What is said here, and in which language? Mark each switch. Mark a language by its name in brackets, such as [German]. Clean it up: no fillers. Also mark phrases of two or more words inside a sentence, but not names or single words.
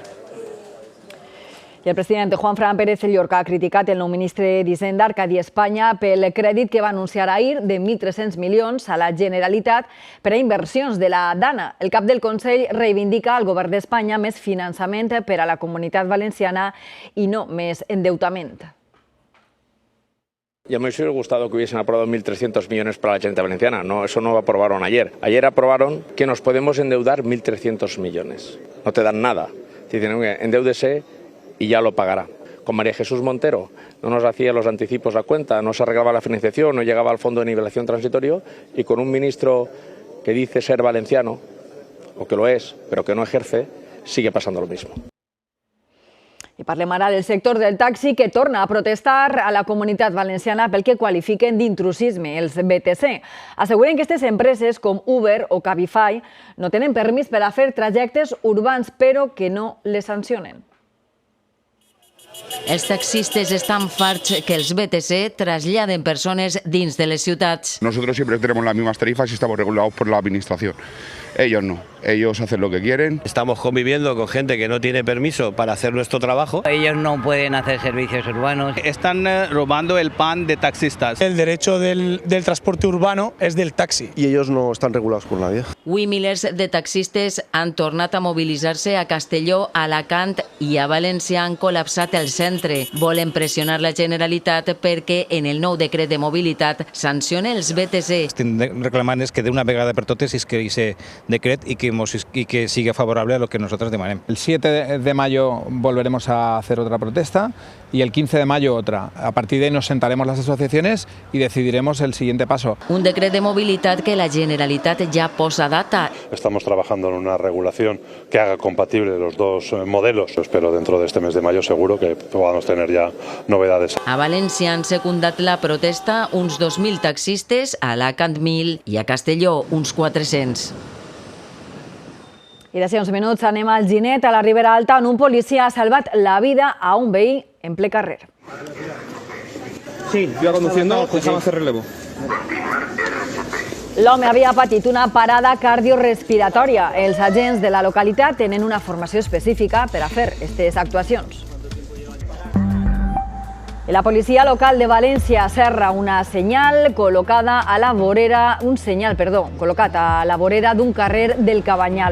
[Catalan] I el president Juanfran Pérez Llorca ha criticat el nou ministre d'Hisenda, Arcadi Espanya, pel crèdit que va anunciar ahir de 1.300 milions a la Generalitat per a inversions de la Dana. El cap del Consell reivindica al govern d'Espanya més finançament per a la Comunitat Valenciana i no més endeutament. [Spanish] Ya me hubiese gustado que hubiesen aprobado 1.300 millones para la Generalitat Valenciana. No, eso no lo aprobaron ayer. Ayer aprobaron que nos podemos endeudar 1.300 millones. No te dan nada. Dicen, endeúdese y ya lo pagará. Con María Jesús Montero no nos hacía los anticipos a cuenta, no se arreglaba la financiación, no llegaba al fondo de nivelación transitorio, y con un ministro que dice ser valenciano, o que lo es, pero que no ejerce, sigue pasando lo mismo. [Catalan] I parlem ara del sector del taxi, que torna a protestar a la Comunitat Valenciana pel que qualifiquen d'intrusisme, els BTC. Asseguren que aquestes empreses, com Uber o Cabify, no tenen permís per a fer trajectes urbans, però que no les sancionen. Els taxistes estan farts que els BTC traslladen persones dins de les ciutats. [Spanish] Nosotros siempre tenemos las mismas tarifas y estamos regulados por la administración. Ellos no, ellos hacen lo que quieren. Estamos conviviendo con gente que no tiene permiso para hacer nuestro trabajo. Ellos no pueden hacer servicios urbanos. Están robando el pan de taxistas. El derecho del transporte urbano es del taxi. Y ellos no están regulados por nadie. [Catalan] Avui milers de taxistes han tornat a mobilitzar-se a Castelló, a Alacant i a València. Han col·lapsat el centre. Volen pressionar la Generalitat perquè en el nou decret de mobilitat sancione els BTC. Estem reclamant que d'una vegada per totes es que decret [Spanish] y que siga favorable a lo que nosotros demandemos. El 7 de mayo volveremos a hacer otra protesta y el 15 de mayo otra. A partir de ahí nos sentaremos las asociaciones y decidiremos el siguiente paso. [Catalan] Un decret de mobilitat que la Generalitat ja posa data. [Spanish] Estamos trabajando en una regulación que haga compatible los dos modelos. Espero dentro de este mes de mayo seguro que podamos tener ya novedades. [Catalan] A València han secundat la protesta uns 2.000 taxistes, a Alacant 1.000 i a Castelló uns 400. I d'ací uns minuts anem al Ginet, a la Ribera Alta, on un policia ha salvat la vida a un veí en ple carrer. [Spanish] Sí, iba conduciendo, dejamos hacer relevo. [Catalan] L'home havia patit una parada cardiorespiratòria. Els agents de la localitat tenen una formació específica per a fer aquestes actuacions. La policia local de València serra una senyal col·locada a la vorera, col·locat a la vorera d'un carrer del Cabanyal.